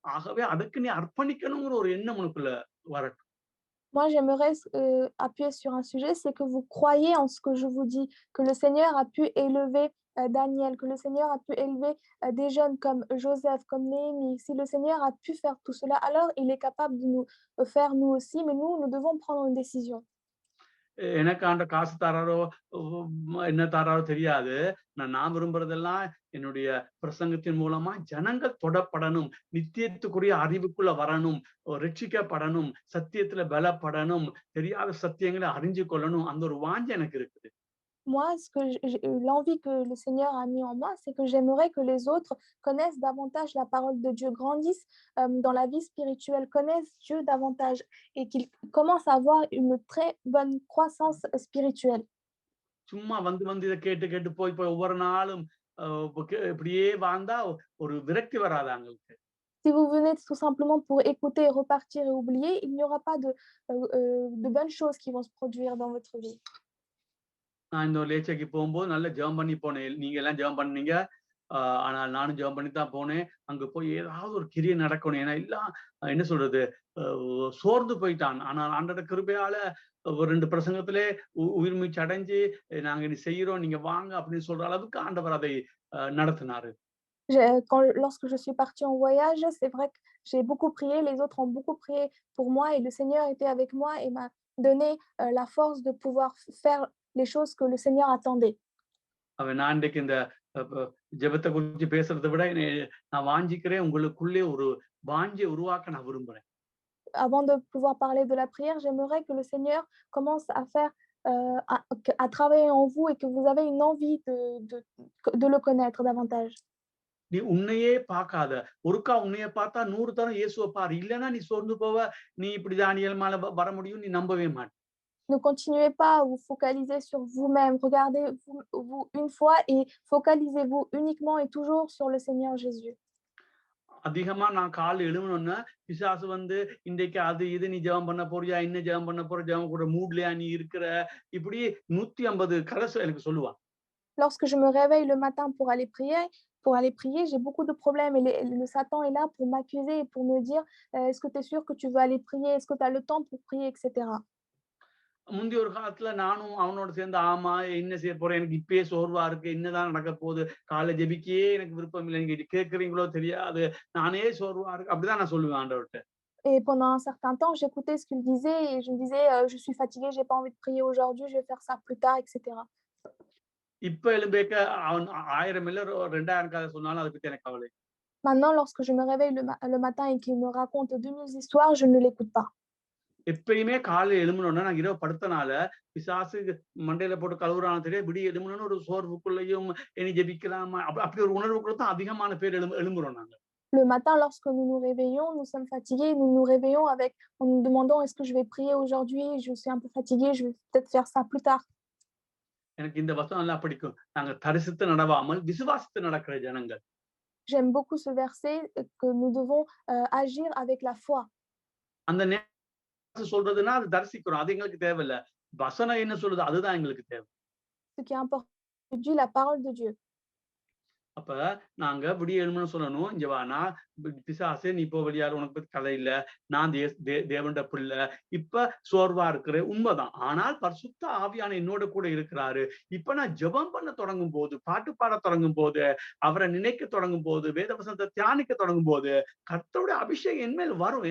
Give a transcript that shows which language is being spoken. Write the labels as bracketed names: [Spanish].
[Tamil] ஆகவே அதுக்கு நீ அர்ப்பணிக்கணுங்கிற ஒரு எண்ணம் உனக்குள்ள வரட்டும். [French] Moi, j'aimerais appuyer sur un sujet, c'est que vous croyez en ce que je vous dis, que le Seigneur a pu élever Daniel, que le Seigneur a pu élever des jeunes comme Joseph, comme Néhémie. Si le Seigneur a pu faire tout cela, alors il est capable de nous faire nous aussi, mais nous devons prendre une décision. [Tamil] எனக்கு ஆண்ட காசு தராரோ என்ன தராரோ தெரியாது. நான் விரும்புறதெல்லாம் என்னுடைய பிரசங்கத்தின் மூலமா ஜனங்கள் தொடப்படணும், நித்தியத்துக்குரிய அறிவுக்குள்ள வரணும், ரட்சிக்கப்படணும், சத்தியத்துல பலப்படணும், தெரியாத சத்தியங்களை அறிஞ்சு கொள்ளணும். அந்த ஒரு வாஞ்சை எனக்கு இருக்குது. [French] Moi, l'envie que le Seigneur a mis en moi, c'est que j'aimerais que les autres connaissent davantage la parole de Dieu, grandissent dans la vie spirituelle, connaissent Dieu davantage et qu'ils commencent à avoir une très bonne croissance spirituelle. [Tamil] சும்மா வந்து இத கேட்டு கேட்டு போய் ஒவ்வொரு நாளும் இப்படியே வாழ்ந்தா ஒரு விரக்தி வராதா எங்களுக்கு? [French] Si vous venez tout simplement pour écouter, repartir et oublier, il n'y aura pas de bonnes choses qui vont se produire dans votre vie. [Tamil] நான் இந்த லேச்சைக்கு போகும்போது நல்லா ஜெபம் பண்ணி போனேன். நீங்க எல்லாம் ஜெபம் பண்ணீங்க. ஆனால் நானும் ஜெபம் பண்ணி தான் போனேன். அங்க போய் ஏதாவது ஒரு கிரியை நடக்கணும். ஏன்னா எல்லாம் என்ன சொல்றது? அ சோர்ந்து போயிட்டான். ஆனால் ஆண்டவருடைய கிருபையால ஒரு 2 பிரசங்கத்திலே உயிர் மீட்சி அடைஞ்சு, நாங்க இனி செய்றோம். நீங்க வாங்க அப்படின்னு சொல்ற அளவுக்கு ஆண்டவர் அதை நடத்தினாரு. [French] Lorsque je suis partie en voyage, c'est vrai que j'ai beaucoup prié, les autres ont beaucoup prié pour moi et le Seigneur était avec moi et m'a donné la force de pouvoir faire les choses que le Seigneur attendait. [Tamil] நான் இன்றைக்கு இந்த ஜெபத்தை குறிச்சு பேசுறதை விட நான் வாஞ்சிக்கிறேன், உங்களுக்குள்ளே ஒரு வாஞ்சை உருவாக்க நான் விரும்புறேன். [French] Avant de pouvoir parler de la prière, j'aimerais que le Seigneur commence à faire, à travailler en vous et que vous avez une envie de le connaître davantage. [Tamil] நீ உன்னையே பார்க்காத. ஒருக்கா உன்னைய பார்த்தா 100 தரம் இயேசுவ பாரு. இல்லன்னா நீ சோர்ந்து போவ. நீ இப்படி தானியேல் மேல வர முடியும். நீ நம்பவே மாட்ட. [French] Ne continuez pas à vous focaliser sur vous-même. Regardez vous une fois et focalisez-vous uniquement et toujours sur le Seigneur Jésus. [Tamil] அதிகமா நான் காலைல எழும்புனோன்ன, பிசாசு வந்து இன்றைக்கு அது இது நீ ஜெபம் பண்ண போறியா? இன்னும் ஜெபம் பண்ண போற? ஜெபம் கூட மூட்லயா நீ இருக்கிற? இப்படி 150 கதை எனக்கு சொல்லுவான். [French] Lorsque je me réveille le matin pour aller prier, j'ai beaucoup de problèmes et le Satan est là pour m'accuser et pour me dire, est-ce que tu es sûr que tu veux aller prier? Est-ce que tu as le temps pour prier, etc. [Tamil] முந்தைய ஒரு காலத்துல நானும் அவனோட சேர்ந்து ஆமா என்ன செய்ய போறேன்? எனக்கு இப்பயே சோர்வா இருக்கு. என்னதான் நடக்க போகுது? காலைல ஜெபிக்கவே எனக்கு விருப்பம் இல்ல. நீங்க கேட்கிறீங்களோ தெரியாது. நானே சோர்வா இருக்கு. அப்படிதான் நான் சொல்லுவேன் ஆண்டவர்ட்ட. [French] Et pendant un certain temps, j'écoutais ce qu'il disait et je me disais, je suis fatiguée, j'ai pas envie de prier aujourd'hui, je vais faire ça plus tard, etc. [Tamil] இப்ப எழும்பேக்க அவன் 1000 இல்ல 2000 கதை சொன்னாலும் அத பத்தி எனக்கு கவலை. [French] Maintenant, lorsque je me réveille le matin et qu'il me raconte 2000 histoires, je ne l'écoute pas. [Tamil] எப்பயுமே காலைல எழும்புனோன நான் இரவு படுத்தனால பிசாசு மண்டையில போட்டு கழுவுறான்னு தெரியாது. விடிய எழும்புனோன ஒரு சோர்வுக்குள்ளேயும் இனி ஜெபிக்கலாமா? அப்படி ஒரு உணர்வுக்குள்ள தான் அதிகமான பேர் எழும்புறோம் நாங்க. [French] Le matin, lorsque nous nous réveillons, nous sommes fatigués, nous nous réveillons en nous demandant est-ce que je vais prier aujourd'hui? Je suis un peu fatiguée, je vais peut-être faire ça plus tard. [Tamil] எனக்கு இந்த வசனம் நல்லா பிடிக்கும். நாங்க தரிசித்து நடவாமல் விசுவாசித்து நடக்கிற ஜனங்கள். [French] J'aime beaucoup ce verset que nous devons agir avec la foi. [Tamil] அந்த நேரத்துல சொல்றதுன்னா அது தரிசிக்கிறோம். அது எங்களுக்கு தேவையில்ல. வசனம் என்ன சொல்லுது அதுதான் எங்களுக்கு தேவை. [French] Ce qui est important, c'est Dieu, la parole de Dieu. [Tamil] அப்ப நாங்க விடிய எழும்பணும்னு சொல்லணும். இங்க வா நான் பிசாசே நீ போ வெளியால உனக்கு பத்தி கதை இல்ல. நான் தேவனுடைய பிள்ளை. இப்ப சோர்வா இருக்கிறேன். உண்மைதான். ஆனால் பரிசுத்த ஆவியான என்னோட கூட இருக்கிறாரு. இப்ப நான் ஜெபம் பண்ண தொடங்கும் போது, பாட்டு பாட தொடங்கும் போது, அவரை நினைக்க தொடங்கும் போது, வேதவசனத்தை தியானிக்க தொடங்கும் போது, கர்த்தருடைய அபிஷேகம் என் மேல் வரும்.